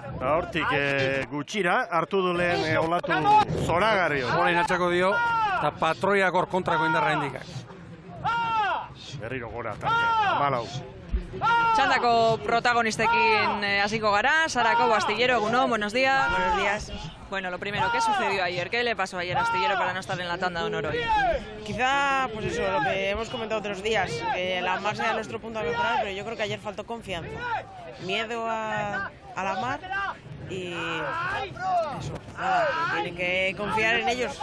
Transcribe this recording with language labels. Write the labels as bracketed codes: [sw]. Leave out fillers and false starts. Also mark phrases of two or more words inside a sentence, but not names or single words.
[eu] Hortik gutxira, hartu du lehen olatu zoragarri. Orain atxako dio, eta patroiak hor kontrako indarra indikak. Berriro gora, tarte, 14. Txandako protagonistekin hasiko gara. Sara Cobo, Astillero, egunon, [es] buenos días. Buenos días. Bueno, lo primero, ¿qué sucedió ayer? ¿Qué le pasó ayer a Astillero para no estar en la tanda de honor hoy? Quizá, pues eso, lo que hemos comentado otros días, que la mar sea nuestro punto a mejorar, pero yo creo que ayer faltó confianza. Miedo a la mar y eso, nada, que tienen que confiar en ellos.